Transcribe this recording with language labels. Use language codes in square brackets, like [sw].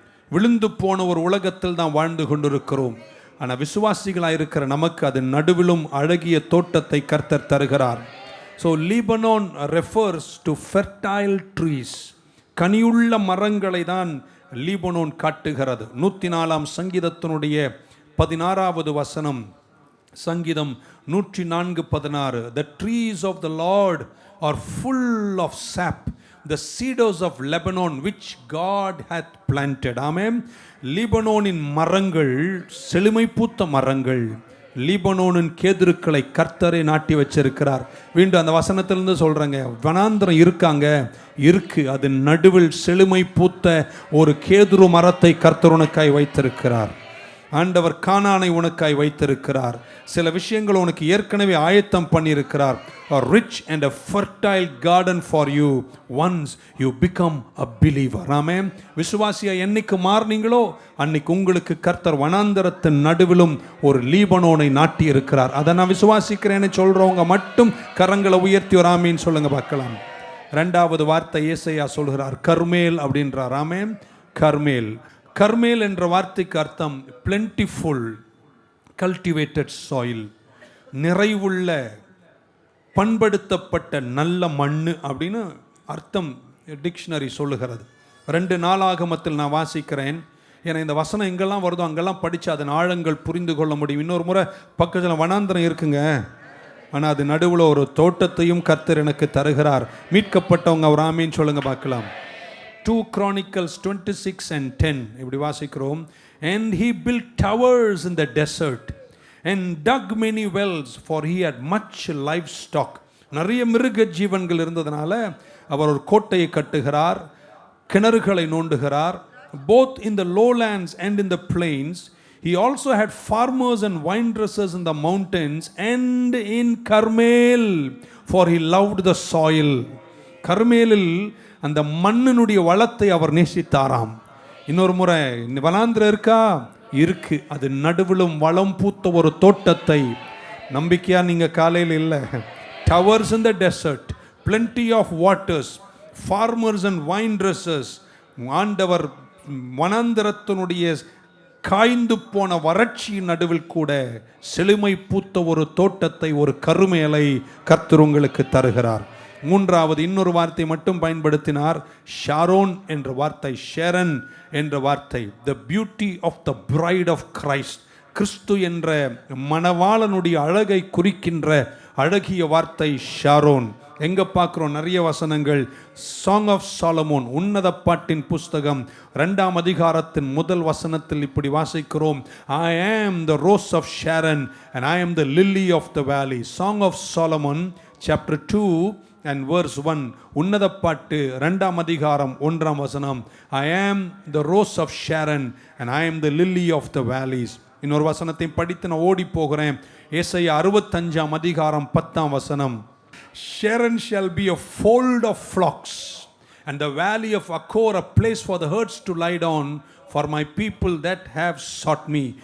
[ta] விழுந்து போன ஒரு உலகத்தில் தான் வாழ்ந்து கொண்டிருக்கிறோம். ஆனால் விசுவாசிகளாக இருக்கிற நமக்கு அது நடுவிலும் அழகிய தோட்டத்தை கர்த்தர் தருகிறார். [en] So Lebanon refers to fertile trees. [ta] கனியுள்ள மரங்களை தான் லீபனோன் காட்டுகிறது. 104ஆம் சங்கீதத்தினுடைய 16வது வசனம், சங்கீதம் 104:16, [en] The trees of the Lord are full of sap, the cedars of Lebanon which God hath planted. [ta] ஆமென். லீபனோனின் மரங்கள் செழுமை பூத்த மரங்கள். லீபனோனின் கேதுருக்களை கர்த்தரை நாட்டி வச்சிருக்கிறார். மீண்டும் அந்த வசனத்திலிருந்து சொல்கிறேங்க, வனாந்திரம் இருக்காங்க, இருக்கு. அது நடுவில் செழுமை பூத்த ஒரு கேதுரு மரத்தை கர்த்தர் உனக்காய் வைத்திருக்கிறார். ஆண்டவர் கானானை உனக்காய் வைத்திருக்கிறார். சில விஷயங்கள் உனக்கு ஏற்கனவே ஆயத்தம் பண்ணியிருக்கிறார். [en] A rich and a fertile garden for you once you become a believer. [ta] ஆமென். விசுவாசியா என்னைக்கு மாறுனீங்களோ அன்னைக்கு உங்களுக்கு கர்த்தர் வனாந்தரத்தின் நடுவிலும் ஒரு லீபனோனை நாட்டி இருக்கிறார். அதை நான் விசுவாசிக்கிறேன்னு சொல்றவங்க மட்டும் கரங்களை உயர்த்தி ஒரு ஆமீன் சொல்லுங்க பார்க்கலாம். 2வது வார்த்தை ஏசாயா சொல்கிறார், கர்மேல் அப்படின்றார். ஆமென். கர்மேல். கர்மேல் என்ற வார்த்தைக்கு அர்த்தம் [en] plentiful, cultivated soil. [ta] நிறைவுள்ள பண்படுத்தப்பட்ட நல்ல மண்ணு அப்படின்னு அர்த்தம் டிக்ஷனரி சொல்லுகிறது. 2 நாளாகமத்தில் நான் வாசிக்கிறேன். ஏன்னா இந்த வசனம் எங்கெல்லாம் வருதோ அங்கெல்லாம் படித்து அதன் ஆழங்கள் புரிந்து கொள்ள முடியும். இன்னொரு முறை பக்கத்தில் வனாந்திரம் இருக்குங்க, ஆனால் அது நடுவில் ஒரு தோட்டத்தையும் கர்த்தர் எனக்கு தருகிறார். மீட்கப்பட்டவங்க அவர் ஆமீன் சொல்லுங்க பார்க்கலாம். 2 Chronicles 26:10 இப்படி வாசிக்கிறோம். [en] And he built towers in the desert and dug many wells, for he had much livestock. [ta] நிறைய மிருக ஜீவன்கள் இருந்ததுனால அவர் ஒரு கோட்டையை கட்டுகிறார், கிணறுகளை நோண்டுகிறார். [en] Both in the lowlands and in the plains. He also had farmers and wine dressers in the mountains and in Carmel, for he loved the soil. [ta] கர்மேலில் அந்த மண்ணினுடைய வளத்தை அவர் நேசித்தாராம். இன்னொரு முறை வனாந்திரம் இருக்கா? இருக்கு. அது நடுவிலும் வளம் பூத்த ஒரு தோட்டத்தை. நம்பிக்கையா நீங்க காலையில் இல்லை. [en] Towers in the desert, plenty of waters, farmers and wine dressers. [ta] ஆண்டவர் வனாந்திரத்தினுடைய காய்ந்து போன வறட்சியின் நடுவில் கூட செழுமை பூத்த ஒரு தோட்டத்தை, ஒரு கருமேலை கர்த்தர் உங்களுக்கு தருகிறார். 3வது இன்னொரு வார்த்தை மட்டும் பயன்படுத்தினார், ஷாரோன் என்ற வார்த்தை, ஷேரன் என்ற வார்த்தை. [en] the beauty of the bride of Christ, [ta] கிறிஸ்து என்ற மணவாளனுடைய அழகை குறிக்கின்ற அழகிய வார்த்தை ஷாரோன். எங்க பார்க்கிறோம்? நிறைய வசனங்கள். சாங் ஆஃப் சாலமோன், உன்னத பாட்டின் புஸ்தகம் 2ஆம் அதிகாரத்தின் முதல் வசனத்தில் இப்படி வாசிக்கிறோம். [en] I am the rose of Sharon and I am the lily of the valley. Song of Solomon chapter 2 and verse 1. [ta] உன்னத பாட்டு 2ஆம் அதிகாரம் 1ஆம் வசனம். [en] I am the rose of Sharon and I am the lily of the valleys. [ta] இன்னொரு வசனத்தை படித்து நான் ஓடி போகிறேன். ஏசாயா 65ஆம் அதிகாரம் 10ஆம் வசனம். [en] Sharon shall be a fold of flocks, and the valley of Achor a place for the herds to lie down, for my people that have sought me.